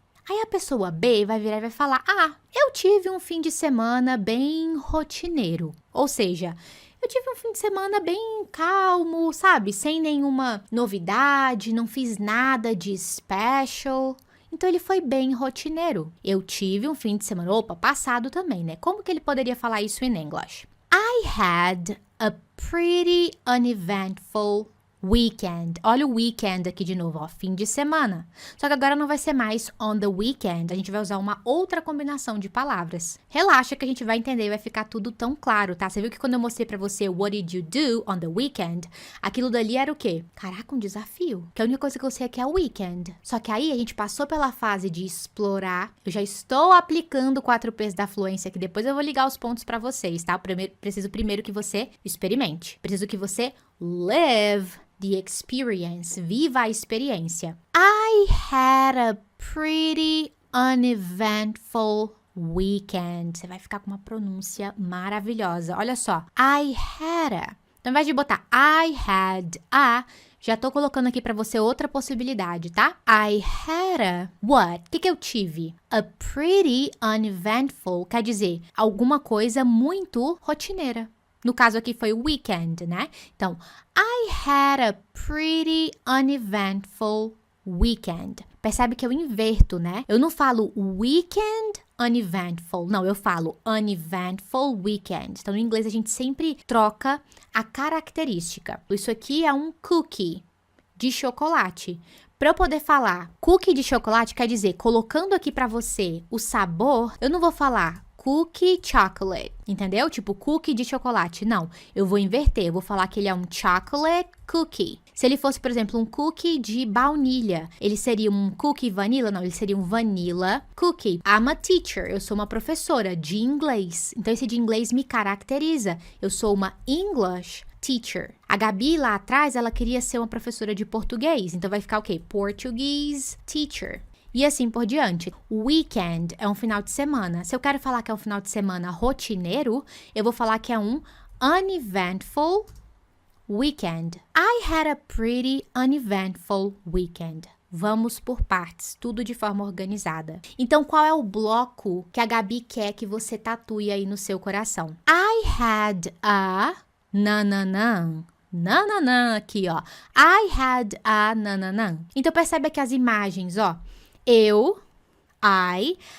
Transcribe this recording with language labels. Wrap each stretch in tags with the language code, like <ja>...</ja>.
<pt>Aí a pessoa B vai virar e vai falar, eu tive um fim de semana bem rotineiro. Ou seja, eu tive um fim de semana bem calmo, sabe? Sem nenhuma novidade, não fiz nada de special. Então, ele foi bem rotineiro. Eu tive um fim de semana, passado também, né? Como que ele poderia falar isso em English?</pt> <en>I had a pretty uneventful weekend.</en> <pt>Olha o weekend aqui de novo, ó, fim de semana. Só que agora não vai ser mais on the weekend, a gente vai usar uma outra combinação de palavras. Relaxa que a gente vai entender e vai ficar tudo tão claro, tá? Você viu que quando eu mostrei pra você</pt> <en>what did you do on the weekend,</en> <pt>aquilo dali era o quê? Caraca, um desafio. Que a única coisa que eu sei é que é o weekend. Só que aí a gente passou pela fase de explorar. Eu já estou aplicando 4 P's da fluência, que depois eu vou ligar os pontos pra vocês, tá? Preciso primeiro que você experimente. Preciso que você</pt> <en>live the experience.</en> <pt>Viva a experiência.</pt> <en>I had a pretty uneventful weekend.</en> <pt>Você vai ficar com uma pronúncia maravilhosa. Olha só.</pt> <en>I had a.</en> <pt>Então, ao invés de botar I had a, já tô colocando aqui pra você outra possibilidade, tá?</pt> <en>I had a what?</en> <pt>O que eu tive? A pretty uneventful quer dizer alguma coisa muito rotineira. No caso aqui foi weekend, né?</pt> <en>Então, I had a pretty uneventful weekend.</en> <pt>Percebe que eu inverto, né? Eu não falo weekend uneventful. Não, eu falo uneventful weekend. Então, no inglês, a gente sempre troca a característica. Isso aqui é um cookie de chocolate. Para eu poder falar cookie de chocolate, quer dizer, colocando aqui para você o sabor, eu não vou falar cookie chocolate, entendeu? Tipo, cookie de chocolate. Não, eu vou inverter. Eu vou falar que ele é um chocolate cookie. Se ele fosse, por exemplo, um cookie de baunilha, ele seria um cookie vanilla? Não, ele seria um vanilla cookie.</pt> <en>I'm a teacher.</en> <pt>Eu sou uma professora de inglês. Então, esse de inglês me caracteriza. Eu sou uma English teacher. A Gabi, lá atrás, ela queria ser uma professora de português. Então, vai ficar o quê? Portuguese teacher. E assim por diante. Weekend é um final de semana. Se eu quero falar que é um final de semana rotineiro, eu vou falar que é um uneventful weekend.</pt> <en>I had a pretty uneventful weekend.</en> <pt>Vamos por partes, tudo de forma organizada. Então, qual é o bloco que a Gabi quer que você tatue aí no seu coração?</pt> <en>I had a nananã.</en> <pt>Nananã aqui, ó.</pt> <en>I had a nananã.</en> <pt>Então, percebe aqui as imagens, ó. Eu, I</pt>